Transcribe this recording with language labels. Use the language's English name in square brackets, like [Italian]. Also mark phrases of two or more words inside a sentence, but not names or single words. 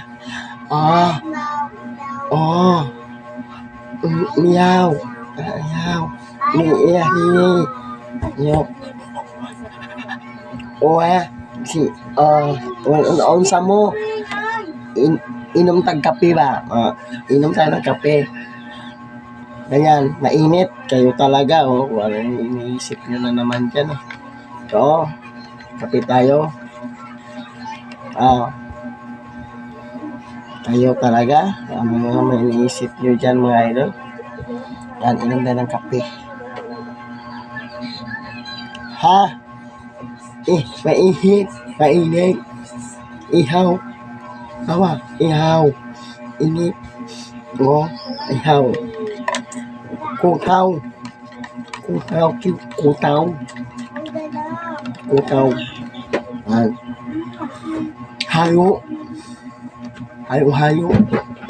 [Cebuano] Oh, oh, meow, meow, iya ini, meow. Oh ya, si, unsa mo, inom tag kape ba? [Filipino] Inom tayo ng kape. Ganyan, mainit kayo talaga, oh. Walang iniisip nyo na naman dyan, oh. So, kape tayo. Kayo talaga, ano mga may iniisip nyo dyan mga idol. Yan, inom tayo ng kape. Ha? Mainit, mainit. [Cebuano] Ihaw. Tawa, ihaw. Init. Oh, ihaw. Kutaw. Kutaw, kutaw. Kutaw. Hayo. Hayo, hayo.